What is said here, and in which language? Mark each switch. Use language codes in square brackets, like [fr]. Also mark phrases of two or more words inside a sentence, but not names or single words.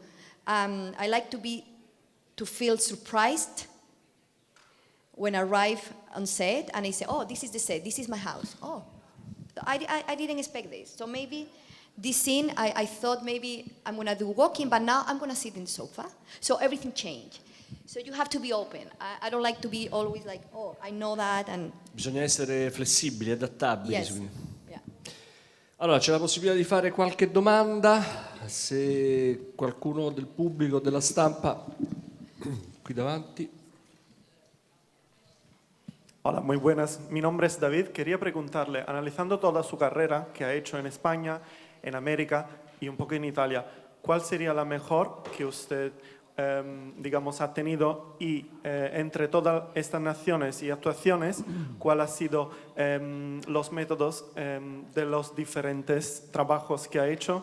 [en] I like to feel surprised when I arrive on set and I say, oh, this is the set, this is my house. Oh, I didn't expect this. So maybe this scene, I thought maybe I'm going to do walking, but now I'm going to sit in the sofa. So everything changed. So you have to be open. I don't like to be always like, oh, I know that. And [it] Bisogna essere flessibili, adattabili. [en] yes. [it] quindi. [en] Yeah. [it] Allora, c'è la possibilità di fare qualche domanda, se qualcuno del pubblico, della stampa, qui davanti. [es] Hola, muy buenas. Mi nombre es David. Quería preguntarle, analizando toda su carrera que ha hecho en España, en América y un poco en Italia, ¿cuál sería la mejor que usted, digamos, ha tenido? Y entre todas estas naciones y actuaciones, ¿cuál ha sido los métodos de los diferentes trabajos que ha hecho?